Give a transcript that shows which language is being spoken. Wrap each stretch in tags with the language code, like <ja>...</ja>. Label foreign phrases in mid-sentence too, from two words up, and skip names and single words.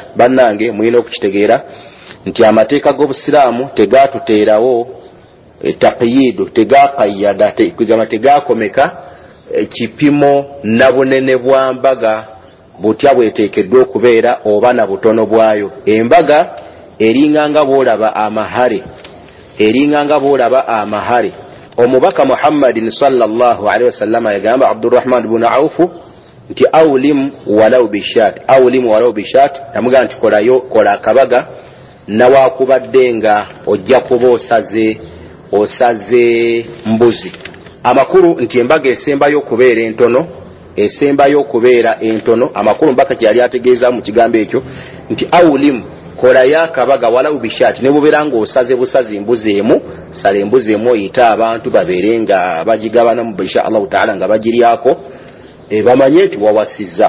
<lg>Bannange mulina okukitegeera nti amateeka g'obusiraamu tegaatuteerawo taqiyidu, tegaqayyada, tegakomeka kipimo na bunene bwa mbaga butya bweteekeddwa okubeera oba na butono bwayo. Embaga eringanga bw'olaba amahare, omubaka Muhammadin</lg> <ar>صلى الله عليه وسلم</ar> <lg>yagamba Abdurrahman ibn Auf nti</lg> <ar>أولم ولو بشاة,</ar> <lg>namugamba nti kola akabaga nawakubadde nga ojja kuba osaze mbuzi. Amakulu nti embaga esembayo okubeera entono, amakulu mbaka kyali ategeeza mu kigambo ekyo nti awlim, kola yakabaga</lg> <ar>ولو بشاة,</ar> <lg>ne bubeera nga osaze busazi mbuzi emu, sala embuzi emu oyita abantu babeere nga bagigabana mu</lg> <ar>إن شاء الله تعالى</ar> <lg>nga bagiryako, bamanye nti wawasizza.</lg>